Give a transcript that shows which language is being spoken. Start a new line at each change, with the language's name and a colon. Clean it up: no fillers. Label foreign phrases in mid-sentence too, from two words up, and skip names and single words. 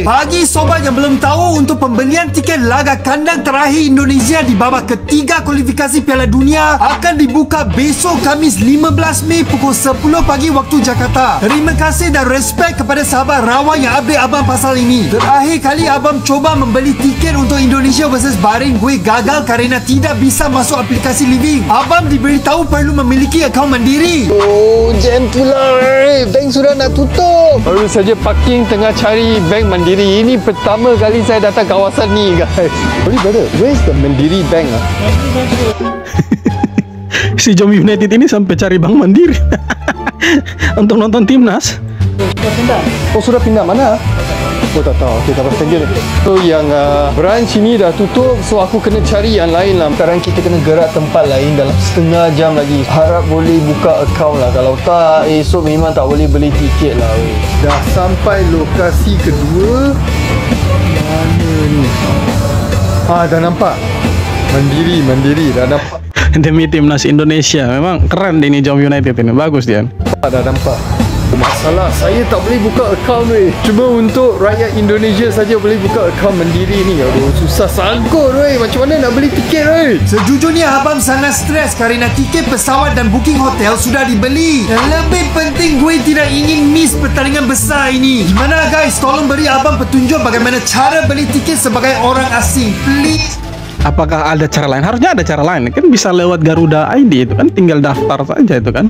Indonesian: Bagi sobat yang belum tahu, untuk pembelian tiket laga kandang terakhir Indonesia di babak ketiga kualifikasi Piala Dunia akan dibuka besok Khamis 15 Mei pukul 10 pagi waktu Jakarta.
Malay: Terima kasih dan respect kepada sahabat Rawa yang update abang pasal ini.
Indonesian: Terakhir kali abang coba membeli tiket untuk Indonesia versus Bahrain, gue gagal kerana tidak bisa masuk aplikasi Living.
Malay: Abang diberitahu perlu memiliki akaun mandiri. Oh, jam pula. Bank sudah nak tutup. Baru saja parking tengah cari bank Mandiri. Ini pertama kali saya datang kawasan ni, guys.
English: Sorry brother, where's the Mandiri Bank?
Indonesian: Si Jom United ini sampai cari Bank Mandiri untuk nonton timnas.
Malay: Oh, sudah pindah mana? Oh, tak tahu. Okay, tak apa.
English: Thank you.
Malay: So, yang branch ini dah tutup. So, aku kena cari yang lain lah. Sekarang kita kena gerak tempat lain dalam setengah jam lagi. Harap boleh buka akaun lah. Kalau tak, esok memang tak boleh beli tiket lah. Dah sampai lokasi kedua. Mana ni? Dah nampak. Mandiri. Dah nampak.
Indonesian: Demi timnas Indonesia. Memang keren ini Jom United ini.
Malay: Bagus dia. Dah nampak. Masalah saya tak boleh buka akaun weh. Cuma untuk rakyat Indonesia saja boleh buka akaun Mandiri ni. Aduh, susah sangkut weh. Macam mana nak beli tiket weh? Sejujurnya abang sangat stres kerana tiket pesawat dan booking hotel sudah dibeli.
Indonesian: Yang lebih penting, gue tidak ingin miss pertandingan besar ini. Gimana guys, tolong beri abang petunjuk bagaimana cara beli tiket sebagai orang asing, please. Apakah ada cara lain? Harusnya ada cara lain. Kan bisa lewat Garuda ID itu kan, tinggal daftar saja itu kan.